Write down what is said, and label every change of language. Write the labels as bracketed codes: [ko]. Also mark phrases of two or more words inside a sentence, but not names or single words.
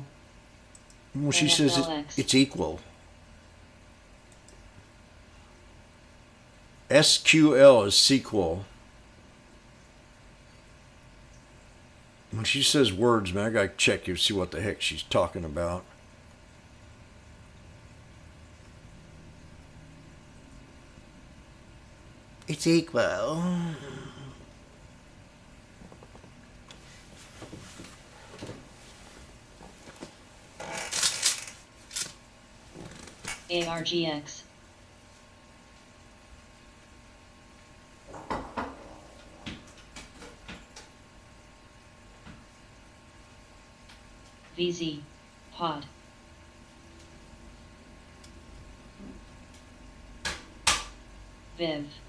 [en] Well, she says it's equal. SQL is sequel. When she says words, man, I gotta check you to see what the heck she's talking about. It's equal. ARGX. VZ. Pod. Viv.